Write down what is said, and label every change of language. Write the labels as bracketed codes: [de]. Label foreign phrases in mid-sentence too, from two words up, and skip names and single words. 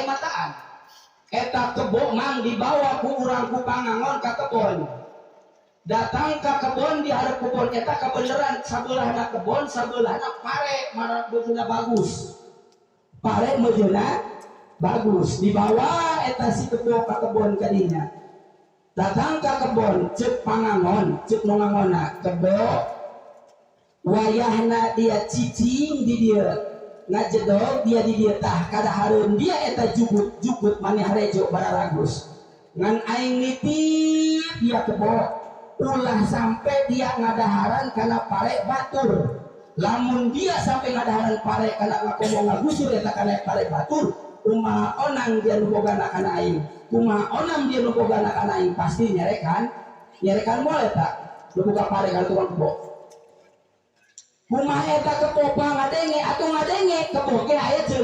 [su] mataan eta kebo mang dibawa ku urang ku pangangon ka kebon datang ka kebon di hadap kebon eta kabeneran sabelahna kebon sabelahna pare mana beuna bagus pare mejeuna bagus dibawa eta si kebo ka kebon kadinya datang ka kebon ceuk pangangon ceuk nu ngangonna kebo wayahna dia cicing di dia ngajedog dia di dia tah kadahareun dia eta jugut maneh harejo bararagus ngan aing nitip dia kebo ulah sampai dia ngadaharan kana pare batur lamun dia sampai ngadaharan pare kana ngakomo ngagusur eta kana pare batur kumaha onang dia nu bogana kana aing kumaha onang dia nu bogana kana aing pasti nyerekan moal eta nu boga pare kana tukang kebo kumaha eta kebo ngadenge atuh ngadenge kebo ge aya